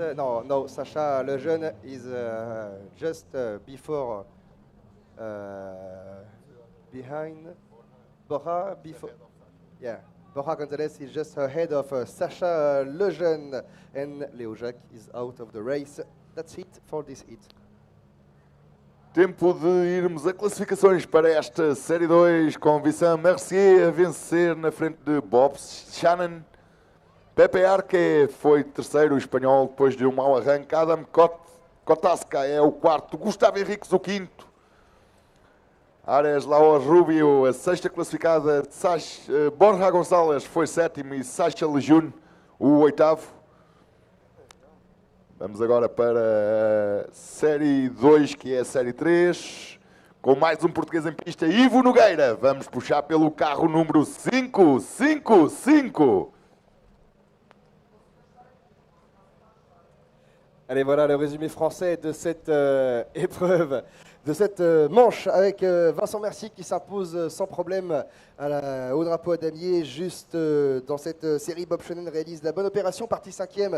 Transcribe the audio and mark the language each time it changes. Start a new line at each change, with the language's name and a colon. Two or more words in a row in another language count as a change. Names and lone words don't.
English: No, Sacha Lejeune is just before, behind Borja before, yeah. Borja Gonzalez is just ahead of Sacha Lejeune, and Leo Jacques is out of the race. That's it for this heat.
Portuguese: Tempo de irmos a classificações para esta Série 2 com Vincent Mercier a vencer na frente de Bob Shannon. Pepe Arque foi terceiro, o espanhol, depois de um mau arranque. Adam Kotaska é o quarto, Gustavo Henriques o quinto. Ares Laos Rubio, a sexta classificada. Borja Gonçalves foi sétimo e Sacha Lejeune o oitavo. Vamos agora para a Série 2, que é a Série 3, com mais um português em pista, Ivo Nogueira. Vamos puxar pelo carro número 555.
French: Allez, voilà le résumé français de cette épreuve, de cette manche avec Vincent Mercier qui s'impose sans problème au drapeau à damier. Juste dans cette série, Bob Shannon réalise la bonne opération, parti 5e.